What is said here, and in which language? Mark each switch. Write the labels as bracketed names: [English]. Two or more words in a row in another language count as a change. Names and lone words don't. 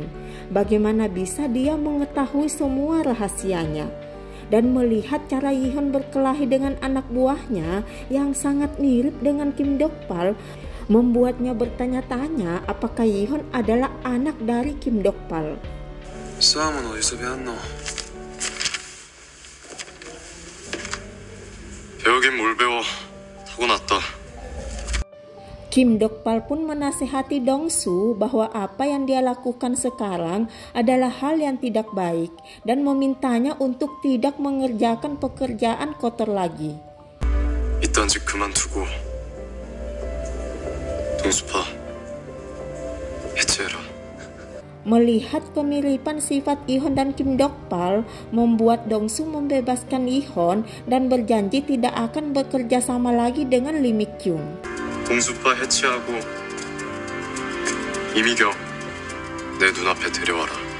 [Indonesian] Bagaimana bisa dia mengetahui semua rahasianya? Dan melihat cara Ihon berkelahi dengan anak buahnya yang sangat mirip dengan Kim Dok-pal, membuatnya bertanya-tanya apakah Ihon adalah anak dari Kim Dok-pal. [Korean] 싸움은 어디서 배웠노? 배우긴 뭘 배워. 타고났다. [Indonesian] Kim Dok-pal pun menasehati Dongsu bahwa apa yang dia lakukan sekarang adalah hal yang tidak baik dan memintanya untuk tidak mengerjakan pekerjaan kotor lagi. [Korean] 이딴 짓 그만두고 동수파 해체해라. [Indonesian] Melihat kemiripan sifat Ihon dan Kim Dok-pal membuat Dongsu membebaskan Ihon dan berjanji tidak akan bekerja sama lagi dengan Lee Mi-kyun. [Korean] 동수파 해체하고 이미경 내 눈앞에 데려와라.